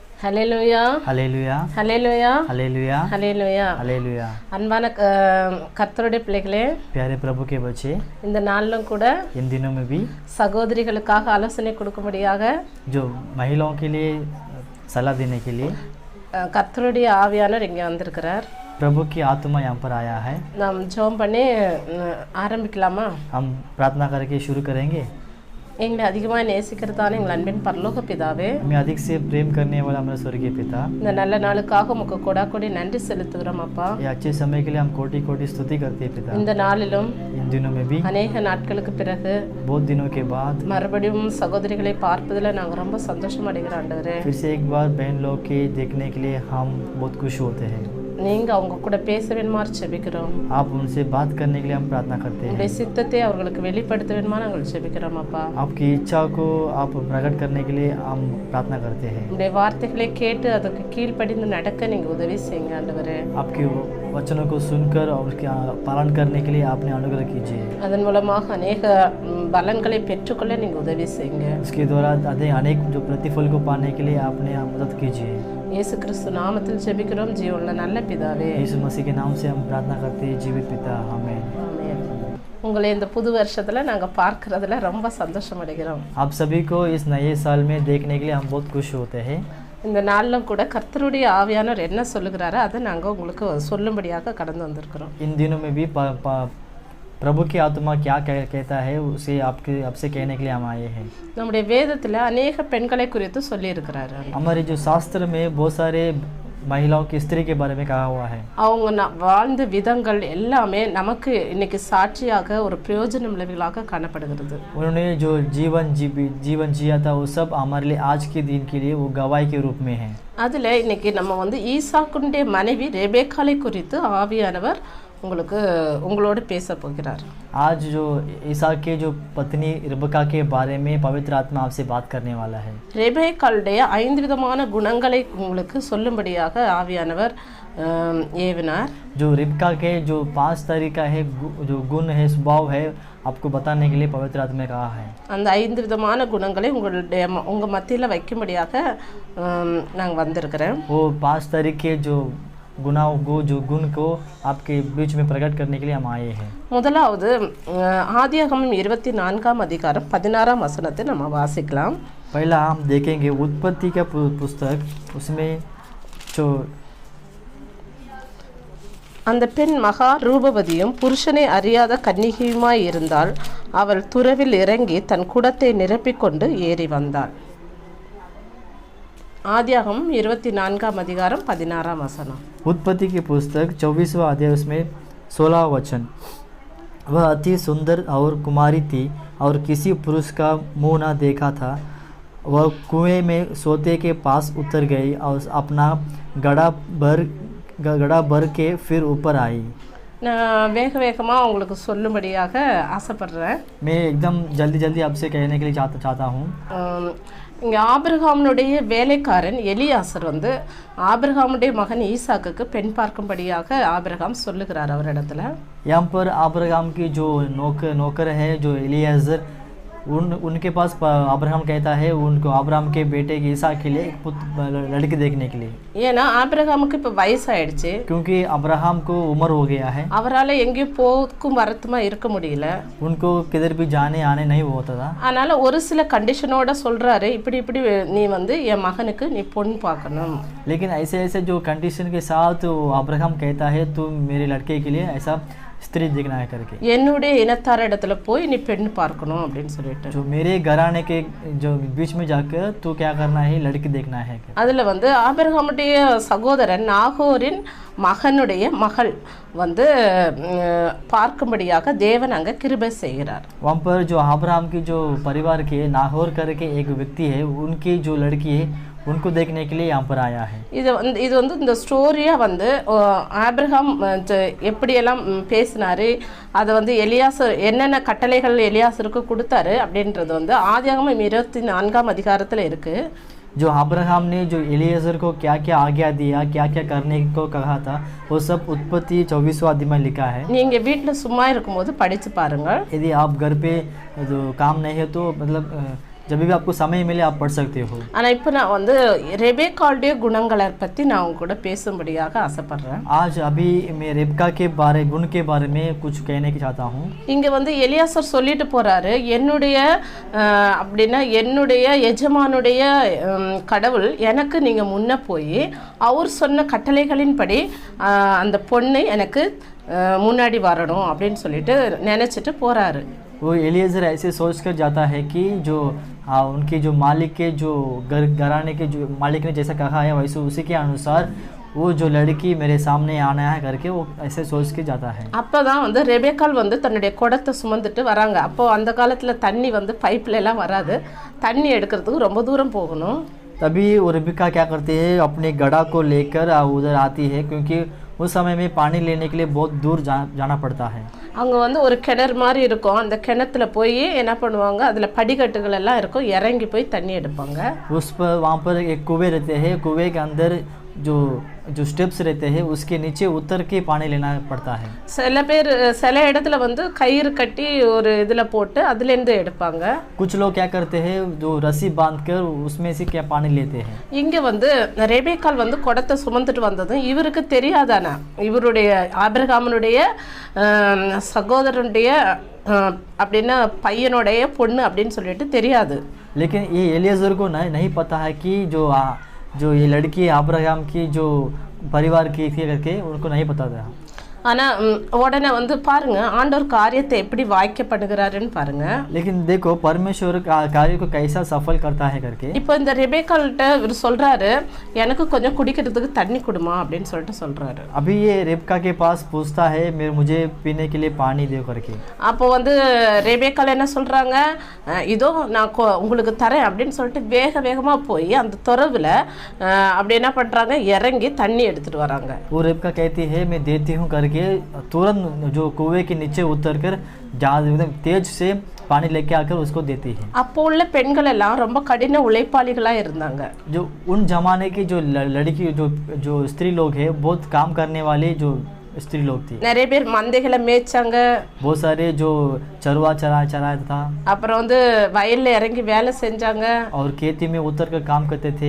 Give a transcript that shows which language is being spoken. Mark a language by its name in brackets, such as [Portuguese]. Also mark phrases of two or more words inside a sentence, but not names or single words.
[Tamil] ஹல்லேலூயா ஹல்லேலூயா ஹல்லேலூயா ஹல்லேலூயா ஹல்லேலூயா ஹல்லேலூயா அன்பான கர்த்தருடைய பிள்ளைகளே, [Hindi] प्यारे प्रभु के बच्चे, [Tamil] இந்த நாளிலும் கூட [Hindi] इन दिनों में भी [Tamil] சகோதரிகளுக்காக ஆலோசனை கொடுக்கும்படியாக [Hindi] जो महिलाओं के लिए सलाह देने के लिए [Tamil] கர்த்தருடைய ஆவியானவர் இங்கே வந்திருக்கிறார். [Hindi] प्रभु की आत्मा यहाँ पर आया है. [Tamil] நாம் ஜெபம் பண்ணி ஆரம்பிக்கலாமா? [Hindi] हम प्रार्थना करके शुरू करेंगे. [Tamil] எங்களை அதிகமாக நேசிக்கிறதான எங்கள் அன்பின் பரலோக பிதாவே, [Hindi] हमें अधिक से प्रेम करने वाला हमारा स्वर्गीय पिता, [Tamil] இந்த நல்ல நாளுக்காக உமக்கு கொடாக்கொடி நன்றி செலுத்துகிறோம் அப்பா. [Hindi] ये अच्छे समय के लिए हम कोटि कोटि स्तुति करते हैं पिता. [Tamil] இந்த நாளிலும் [Hindi] इन दिनों में भी [Tamil] அநேக நாட்களுக்கு பிறகு [Hindi] बहुत दिनों के बाद [Tamil] மறுபடியும் சகோதரிகளை பார்ப்பதில் நாங்கள் ரொம்ப சந்தோஷம் அடைகிறோம் ஆண்டவரே. [Hindi] फिर से एक बार बहन लोग के देखने के लिए हम बहुत खुश होते हैं. [Tamil] நீங்கள் அவங்க கூட பேச வேணுமாறு செபிக்கிறோம். [Hindi] आप उनसे बात करने के लिए हम प्रार्थना करते हैं. [Tamil] உங்களுடைய சித்தத்தை அவர்களுக்கு வெளிப்படுத்த வேணுமா நாங்கள் செபிக்கிறோம் அப்பா. [Hindi] आपकी इच्छा को आप प्रकट करने के लिए हम प्रार्थना करते हैं. [Tamil] உங்களுடைய வார்த்தைகளை கேட்டு அதுக்கு கீழ்ப்படிந்து நடக்க நீங்கள் உதவி செய்யுங்க ஆண்டவரே. [Hindi] आपके वचनों को सुनकर और उसके पालन करने के लिए आपने अनुग्रह कीजिए. [Tamil] அதன் மூலமாக அநேக பலன்களை பெற்றுக்கொள்ள நீங்கள் உதவி செய்யுங்க. [Hindi] इसके द्वारा अनेक जो प्रतिफल को पाने के लिए आपने मदद कीजिए. [Tamil] இயேசு கிறிஸ்து நாமத்தில் ஜெபிக்கிறோம் ஜீவனுள்ள நல்ல பிதாவே. [Hindi] यीशु मसीह के नाम से हम प्रार्थना करते हैं, जीवित पिता, आमीन. [Tamil] ஆமென். உங்களை இந்த புது வருஷத்துல நாங்க பார்க்கறதுல ரொம்ப சந்தோஷம் அடைகிறோம். [Hindi] आप सभी को इस नए साल में देखने के लिए हम बहुत खुश होते हैं. [Tamil] இந்த நாளிலும் கூட கர்த்தருடைய ஆவியானவர் என்ன சொல்லுகிறாரோ அதை நாங்க உங்களுக்கு சொல்லும்படியாக கடந்து வந்திருக்கிறோம். [Hindi] इन दिनों में भी प्रभु की आत्मा क्या कहता है उसे आपसे कहने के लिए हम आए हैं. [Tamil] நம்முடைய வேதத்துல अनेक பெண்களை குறித்து சொல்லி இருக்கிறாரு. [Hindi] हमारे जो शास्त्र में बहुत सारे महिलाओं की स्त्री के बारे में कहा हुआ है. [Tamil] அவங்க வாழ்ந்த விதங்கள் எல்லாமே நமக்கு இன்னைக்கு சாட்சியாக ஒரு பிரயோஜனம் உள்ளவைகளாக காணப்படுகிறது. [Hindi] उन्होंने जो जीवन जिया था वो सब हमारे लिए आज के दिन के लिए वो गवाही के रूप में है. [Tamil] அதுல இன்னைக்கு நம்ம ஈசாக்குடைய மனைவி ரெபேக்காளை குறித்து ஆவியானவர் உங்களோடு பேச போகிறார். [Hindi] आज जो ईसाक के जो पत्नी रिबका के बारे में पवित्र आत्मा आपसे बात करने वाला है. [Tamil] ரெபேக்காளுடைய 5 விதமான குணங்களை உங்களுக்கு சொல்லும்படியாக ஆவியானவர் ஏவினார். [Hindi] जो रिबका के जो 5 तरीका है, जो गुण है, स्वभाव है, आपको बताने के लिए पवित्र आत्मा ने कहा है. [Tamil] அந்த 5 விதமான குணங்களை உங்க மத்தியில வைக்கும்படியாக நான் வந்திருக்கிறேன். [Hindi] वो 5 तरीके जो गुण को आपके बीच में प्रकट करने के लिए हम आए हैं. [Tamil] முதலாவது ஆதியாகமம் 24ஆம் அதிகாரம் 16ஆம் வசனத்தை நம்ம வாசிக்கலாம். [Hindi] पहला हम देखेंगे उत्पत्ति का पुस्तक, उसमें जो [Tamil] அந்த பெண் மகா ரூபவதியும் புருஷனை அறியாத கன்னிகையுமாய் இருந்தால் அவள் துறவில் இறங்கி தன் குடத்தை நிரப்பிக்கொண்டு ஏறி வந்தாள். ஆதியாகமம் 24ஆம் அதிகாரம் 16ஆம் வசனம். [Hindi] उत्पत्ति की पुस्तक 24वां अध्याय उसमें 16वां वचन. वह अति सुंदर और कुमारी थी और किसी पुरुष का मुंह न देखा था. वह कुएं में सोते के पास उतर गई और अपना गड़ा भर के फिर ऊपर आई. [Tamil] நான் வேகமாக உங்களுக்கு சொல்லும்படியாக ஆசைப்படுறேன். [Hindi] मैं एकदम जल्दी आपसे कहने के लिए चाहता हूँ. [Tamil] இங்கே ஆபிரகாமுடைய வேலைக்காரன் எலியாசர் ஆபிரகாமுடைய மகன் ஈசாக்குக்கு பெண் பார்க்கும்படியாக ஆபிரகாம் சொல்லுகிறார் அவரிடத்துல. [Hindi] यहाँ पर अब्राहम की जो नौकर है जो एलियाजर, उनके पास अब्राहम कहता है उनको अब्राहम के बेटे के ईसा के लिए लड़की देखने के लिए. [Tamil] ஏன்னா ஆபிரகாமுக்கு இப்போ வயசாயிடுச்சு. [Hindi] क्योंकि अब्राहम को उम्र हो गया है. [Tamil] அவரால் எங்கேயும் போக்கும் வரத்துமா இருக்க முடியல. [Hindi] उनको किधर भी जाने आने नहीं होता था. [Tamil] அதனால ஒரு சில கண்டிஷனோட சொல்றாரு, இப்படி நீ என் மகனுக்கு நீ பொண்ணு பார்க்கணும். [Hindi] लेकिन ऐसे जो कंडीशन के साथ अब्राहम कहता है तुम मेरे लड़के के लिए ऐसा स्त्री देखना है करके. [Tamil] என்னுடைய இனத்தார இடத்துல போய் நீ பெண் பார்க்கணும் அப்படினு சொல்லிட்டு. [Hindi] जो मेरे घराने के जो बीच में जाकर तू क्या करना है, लड़की देखना है. [Tamil] அதுல ஆபிரகாமுடைய சகோதரன் நாகோரின் மகனுடைய மகள் பார்க்கும்படியாக தேவன் அங்க கிருபை செய்கிறார். [Hindi] वहाँ पर जो अब्राहम की जो परिवार के नाहोर करके एक व्यक्ति है, उनकी जो लड़की है उनको देखने के लिए यहाँ पर आया है. [Tamil] இது இந்த ஸ்டோரியா ஆபிரகாம் எப்படியெல்லாம் பேசினாரு, அதை எலியாசர் என்னென்ன கட்டளைகள் எலியாசருக்கு கொடுத்தாரு அப்படின்றது ஆதியாகமம் 24ஆம் அதிகாரத்தில் இருக்கு. [Hindi] जो अब्राहम ने जो एलियाजर को क्या क्या आज्ञा दिया, क्या क्या करने को कहा था, वो सब उत्पत्ति 24वां अध्याय में लिखा है. [Tamil] நீங்க வீட்ல சும்மா இருக்கும்போது படிச்சு பாருங்க. [Hindi] यदि आप घर पे जो काम नहीं है तो मतलब जब भी आपको समय मिले आप पढ़ सकते हो। [Tamil] ஆனால் இப்போ நான் வந்து ரெபேக்காளுடைய குணங்களை பற்றி நான் உங்க கூட பேசும்படியாக ஆசைப்படுறேன். [Hindi] आज अभी मैं रेबका के गुण के बारे में कुछ कहने की चाहता हूँ। [Tamil] இங்க வந்து எலியாசர் சொல்லிட்டு போறாரு, என்னுடைய அப்படின்னா என்னுடைய எஜமானுடைய கடவுள் எனக்கு நீங்க முன்ன போய் அவர் சொன்ன கட்டளைகளின்படி அந்த பொண்ணை எனக்கு முன்னாடி வரணும் அப்படின்னு சொல்லிட்டு நினைச்சிட்டு போறாரு. [Hindi] वो एलिएज़र ऐसे सोच कर जाता है कि जो उनके जो मालिक के जो घराने के जो मालिक ने जैसा कहा है वैसे उसी के अनुसार वो जो लड़की मेरे सामने आना है करके वो ऐसे सोच के जाता है। [Tamil] அப்போ தான் வந்து ரெபேக்காள் வந்து தன்னுடைய குடத்தை சுமந்துட்டு வராங்க. அப்போ அந்த காலத்தில் தண்ணி வந்து பைப்ல எல்லாம் வராது, தண்ணி எடுக்கிறதுக்கு ரொம்ப தூரம் போகணும். [Hindi] तभी वो रेबेका क्या करती है, अपने गड़ा को लेकर उधर आती है, क्योंकि उस समय में पानी लेने के लिए बहुत दूर जाना पड़ता है। [Tamil] அங்கே வந்து ஒரு கிணறு மாதிரி இருக்கும், அந்த கிணத்துல போய் என்ன பண்ணுவாங்க, அதில் படிக்கட்டுகள் எல்லாம் இருக்கும், இறங்கி போய் தண்ணி எடுப்பாங்க. [Hindi] उस पर वहाँ पर एक कुएं रहते हैं, कुएं के अंदर जो जो स्टेप्स रहते हैं उसके नीचे उतर के पानी लेना पड़ता है। [Tamil] சில பேர் சில இடத்துல வந்து கயிறு கட்டி ஒரு இதில் போட்டு அதுலேருந்து எடுப்பாங்க. [Hindi] कुछ लोग क्या करते हैं, जो रस्सी बांधकर उसमें से क्या पानी लेते हैं। [Tamil] இங்கே வந்து ரெபேக்காள் வந்து குடத்தை சுமந்துட்டு வந்ததும் இவருக்கு தெரியாதானா, இவருடைய ஆபிரகாமனுடைய சகோதரனுடைய அப்படின்னா பையனுடைய பொண்ணு அப்படின்னு சொல்லிட்டு தெரியாது. [Hindi] लेकिन ये एलिएज़र को नहीं पता है कि जो ये लड़की अब्राहम की जो परिवार की थी करके उनको नहीं पता था। [Tamil] ஆனால் உடனே வந்து பாருங்க ஆண்டவர் காரியத்தை எப்படி வாய்க்க பண்ணுகிறாருன்னு பாருங்க. [Hindi] लेकिन देखो परमेश्वर कार्य को कैसा सफल करता है करके। [Tamil] இப்போ இந்த ரெபேக்காள்கிட்ட இவர் சொல்றாரு, எனக்கு கொஞ்சம் குடிக்கிறதுக்கு தண்ணி கொடுமா அப்படின்னு சொல்லிட்டு சொல்றாரு. [Hindi] अभी ये रेबका के पास पूछता है, मुझे पीने के लिए पानी दे करके। [Tamil] அப்போ வந்து ரெபேக்காள் என்ன சொல்றாங்க, இதோ நான் உங்களுக்கு தரேன் அப்படின்னு சொல்லிட்டு வேக வேகமா போய் அந்த துறவுல அப்படி என்ன பண்றாங்க, இறங்கி தண்ணி எடுத்துட்டு வராங்க. [Hindi] वो रेबका कहती है मैं देती हूँ करके तुरंत जो कुएं के नीचे उतरकर एकदम तेज से पानी लेके आकर उसको देती है। [Tamil] அப்போ உள்ள பெண்கள் எல்லாம் ரொம்ப கடின உழைப்பாளிகளா இருந்தாங்க. [Hindi] जो उन जमाने की जो लड़की जो स्त्री लोग है बहुत काम करने वाले जो स्त्री लोग थी। [Tamil] நிறைய பேர் மந்தைகளை மேய்ச்சாங்க, [Hindi] बहुत सारे जो चरवा चराया था, [Tamil] அப்புறம் வந்து வயல்ல இறங்கி வேலை செஞ்சாங்க, [Hindi] और खेती में उतर कर काम करते थे।